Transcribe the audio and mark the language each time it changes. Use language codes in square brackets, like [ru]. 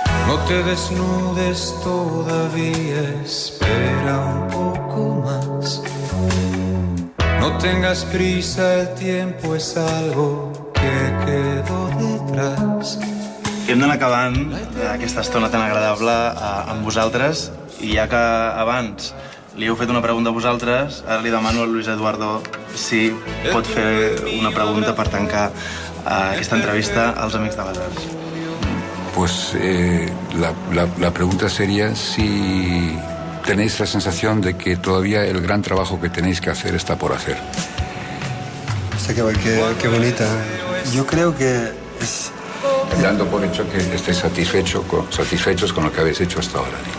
[es] No te desnudes todavía, espera un poco más. No tengas prisa, el tiempo es algo que quedó detrás. [ca] Hem d'anar acabant aquesta estona tan agradable amb vosaltres, i ja que abans li heu fet una pregunta a vosaltres, ara li demano a Luis Eduardo si pot fer una pregunta per tancar aquesta entrevista als Amics de les Arts. [es] Pues la pregunta sería si tenéis la sensación de que todavía el gran trabajo que tenéis que hacer está por hacer. Qué bonita. Yo creo que es... Dando por hecho que estéis satisfechos con lo que habéis hecho hasta ahora.